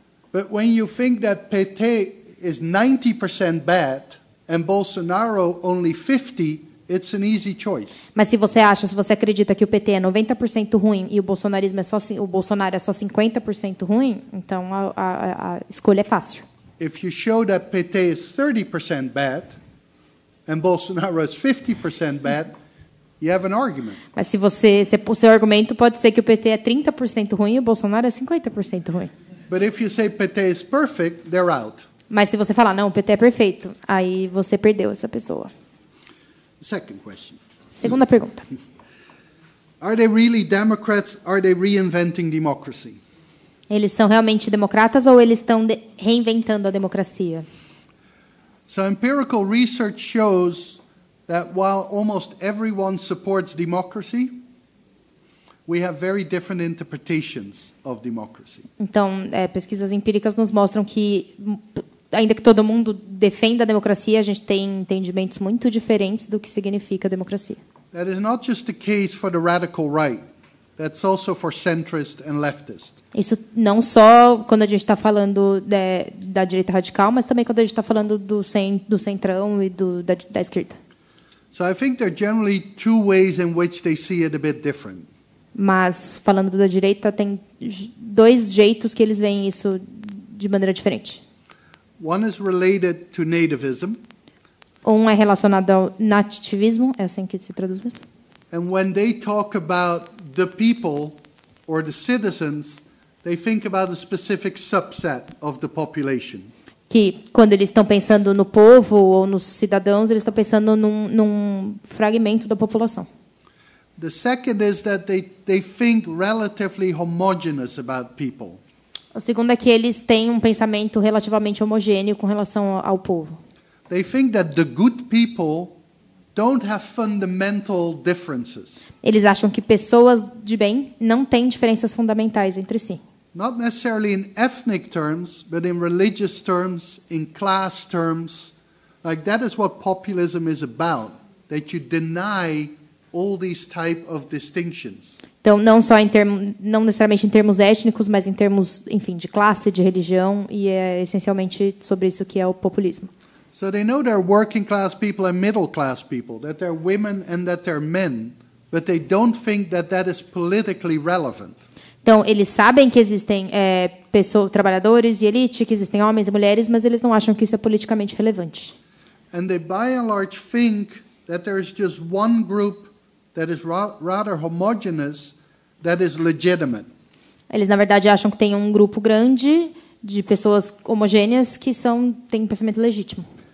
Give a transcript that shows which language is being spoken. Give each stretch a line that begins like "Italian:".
English: But when you think that PT is 90% bad and Bolsonaro only 50%, it's an easy choice.
Portuguese: Mas se você acredita que o PT é 90% ruim e o Bolsonaro é só 50% ruim, então a escolha é fácil.
English: If you show that PT is 30% bad and Bolsonaro is 50% bad, you have an argument.
Portuguese: Mas o seu argumento pode ser que o PT é 30% ruim e o Bolsonaro é 50% ruim.
English: But if you say PT is perfect, they're out.
Portuguese: Mas se você falar, não, o PT é perfeito, aí você perdeu essa pessoa.
English: Second question.
Portuguese: Segunda pergunta.
English: Are they really Democrats? Are they reinventing democracy?
Portuguese: Eles são realmente democratas ou eles estão reinventando a democracia?
English: So empirical research shows that while almost everyone supports democracy, we have very different interpretations of democracy.
Portuguese: Então, pesquisas empíricas nos mostram que, ainda que todo mundo defenda a democracia, a gente tem entendimentos muito diferentes do que significa democracia.
English: That is not just the case for the radical right. That's also for centrist and leftist.
Portuguese: Isso não só quando a gente está falando da direita radical, mas também quando a gente está falando do centrão e da esquerda.
English: So I think there are generally two ways in which they see it a bit different.
Portuguese: Mas, falando da direita, tem dois jeitos que eles veem isso de maneira diferente.
English: One is related to nativism.
Portuguese: Um é relacionado ao nativismo, é assim que se traduz mesmo.
English: And when they talk about the people or the citizens, they think about a specific subset of the population.
Portuguese: Que quando eles estão pensando no povo ou nos cidadãos, eles estão pensando num fragmento da população.
English: The second is that they think relatively homogeneous about people.
Portuguese: O segundo é que eles têm um pensamento relativamente homogêneo com relação ao povo.
English: They think that the good people don't have fundamental differences.
Portuguese: Eles acham que pessoas de bem não têm diferenças fundamentais entre si.
English: Not necessarily in ethnic terms, but in religious terms, in class terms. Like that is what populism is about, that you deny all these type of distinctions.
Portuguese: Então, não necessariamente em termos étnicos, mas em termos, enfim, de classe, de religião, e é essencialmente sobre isso que é o populismo.
English: So they know they're working class people and middle class people, that they're women and that they're men, but they don't think that that is politically relevant.
Portuguese: Então, eles sabem que existem trabalhadores e elite, que existem homens e mulheres, mas eles não acham que isso é politicamente relevante.
English: and they by and large think that there is just one group that is rather homogeneous that is legitimate.
Portuguese: Eles, na verdade, acham que tem um grupo grande de pessoas homogêneas que têm um pensamento legítimo.